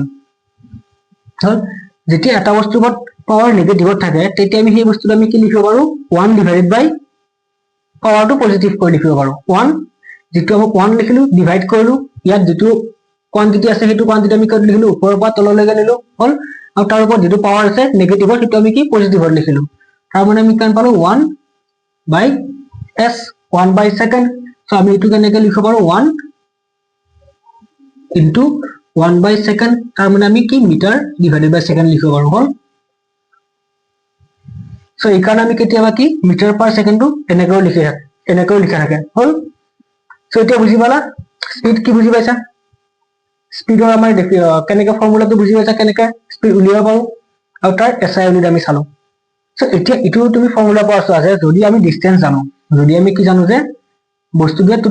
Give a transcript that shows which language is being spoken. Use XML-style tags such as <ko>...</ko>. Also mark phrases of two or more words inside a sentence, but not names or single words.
<as>হল যেতিয়া এটা বস্তুৰ পাৱাৰ নেগেটিভত থাকে তেতিয়া আমি সেই বস্তুটো আমি কি লিখিব পাৰো 1</as> <en>divided by</en> <as>পাৱাৰটো পজিটিভ কৰি লিখিব পাৰো 1 যেটো আমি 1 লিখিলো ডিভাইড কৰিলো ইয়াত যেটো কোৱান্টিটি আছে হেতু কোৱান্টিটি আমি কত লিখিলো ওপৰৰ পৰা তললৈকে নিলো হল আৰু তাৰ ওপৰত যেটো পাৱাৰ আছে নেগেটিভত হেতু আমি কি পজিটিভত লিখিলো তাৰ মানে আমি কান পালো</as> <en>1 by s 1 by second</en> <as>সো আমি এটু কেনেকৈ লিখিব পাৰো 1 into 1 by second তাৰ মানে আমি কি</as> <en>meter divided by second</en> <as>লিখিব পাৰো হল সো এই কাৰণে আমি কেতিয়াবা কি</as> <en>meter per secondটো</en> <as>এনেকৈ লিখা থাকে হল সো এতিয়া বুজি পালা স্পীড কি বুজি পাইছা স্পীডৰ আমাৰ কেনেকৈ ফৰ্মুলাটো বুজি পাইছা কেনেকৈ স্পীড উলিয়াব পাৰো আৰু তাৰ</as> <en>SI unit</en> <as>আমি চালো সো এতিয়া ইটো তুমি ফৰ্মুলা পৰা আছে যদি আমি ডিসটেন্স জানো যদি আমি কি জানো যে বস্তুটোৱে</as>